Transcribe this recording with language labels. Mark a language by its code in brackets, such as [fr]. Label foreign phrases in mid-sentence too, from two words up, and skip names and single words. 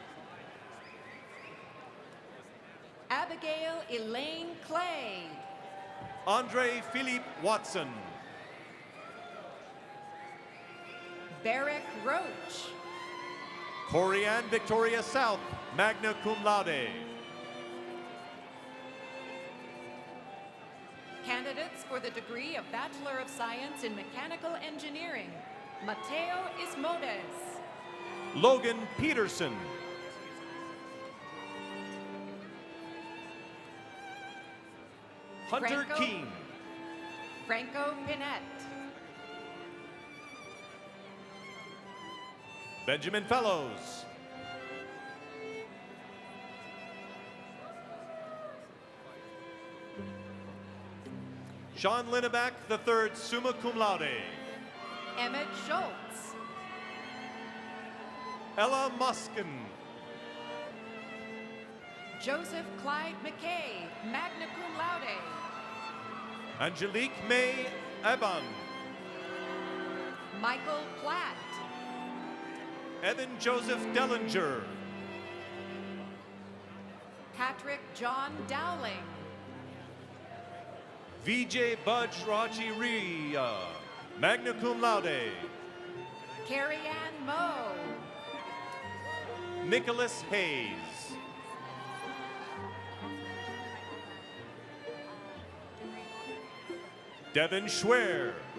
[en] Abigail Elaine Clay. Andre Philippe Watson. Barrick Roach. Corianne Victoria South, [la] magna cum laude. [en] Candidates for the degree of Bachelor of Science in Mechanical Engineering, Mateo Ismodes. Logan Peterson. Hunter Franco- Keene. Franco Pinette. Benjamin Fellows. Sean Lineback III, [la] summa cum laude. [en] Emmett Schultz. Ella Muskin. Joseph Clyde McKay, [la] magna cum laude. [en] Angelique May Eban. Michael Platt. Evan Joseph Dellinger. Patrick John Dowling. VJ Budge Raji Ria, [la] magna cum laude. [en] Carrie Ann Moe. Nicholas Hayes. Devin Schwer.